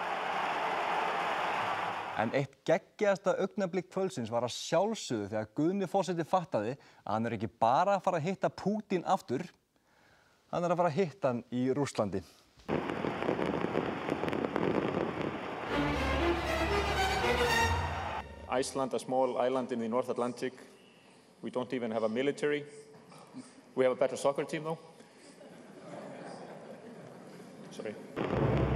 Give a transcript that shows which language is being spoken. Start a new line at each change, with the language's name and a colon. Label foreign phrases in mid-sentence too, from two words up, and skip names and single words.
Icelandic: En eitt geggjaðasta augnablik kvöldsins var að sjálfsögðu þegar Guðni forseti fattaði að hann ekki bara að fara að hitta Pútín aftur, hann að fara að hitta hann í Rússlandi.
English: Iceland, a small island in the North Atlantic. We don't even have a military. We have a better soccer team, though. Sorry.